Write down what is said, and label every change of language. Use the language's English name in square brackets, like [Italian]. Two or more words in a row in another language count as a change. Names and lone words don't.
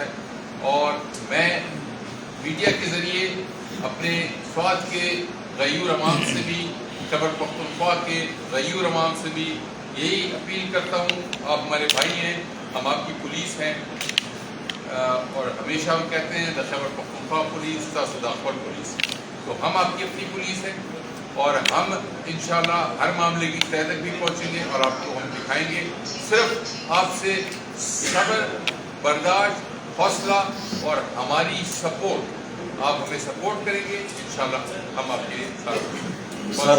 [Urdu] اور میں میڈیا کے ذریعے اپنے سوات کے غیور عوام سے بھی، خیبر پختونخوا کے غیور عوام سے بھی یہی اپیل کرتا ہوں. آپ ہمارے بھائی ہیں، ہم آپ کی پولیس ہیں، اور ہمیشہ ہم کہتے ہیں [Pashto] دا خیبر پختونخوا پولیس، دا صداقت پولیس. [Urdu] تو ہم آپ کی اپنی پولیس ہیں، اور ہم انشاءاللہ ہر معاملے کی تہ تک بھی پہنچیں گے اور آپ کو ہم دکھائیں گے. صرف آپ سے صبر، برداشت، حوصلہ اور ہماری سپورٹ، آپ ہمیں سپورٹ کریں گے انشاءاللہ ہم آپ کے ساتھ.